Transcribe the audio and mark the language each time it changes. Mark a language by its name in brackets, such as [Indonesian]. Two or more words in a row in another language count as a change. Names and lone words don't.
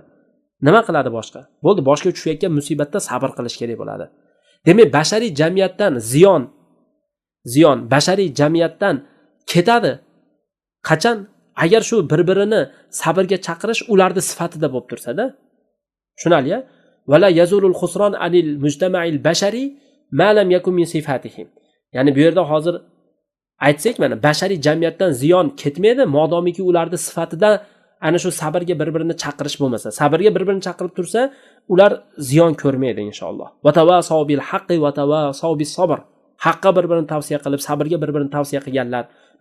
[Uzbek] Nima qiladi boshqa? Bo'ldi, boshga tushayotgan musibatda sabr qilish kerak bo'ladi. Demak, bashariy jamiyatdan ziyon bashariy jamiyatdan ketadi. Qachon? Agar shu bir-birini sabrga chaqirish ularning sifatida bo'lib tursa-da. Tushunali-ya? [Arabic] ولا يزول الخسران عن المجتمع البشري ما لم يكن من صفاتهم. [Uzbek] Ya'ni bu yerda hozir aytsak mana bashariy jamiyatdan ziyon ketmaydi, modomiki ularning sifatida ana shu sabrga bir-birini chaqirish bo'lmasa. Sabrga bir-birini chaqirib tursa, ular ziyon ko'rmaydi inshaalloh. [Arabic] وتواصوا بالحق وتواصوا بالصبر. [Uzbek] Haqqa bir-birini tavsiya qilib, sabrga bir-birini tavsiya qilganlar.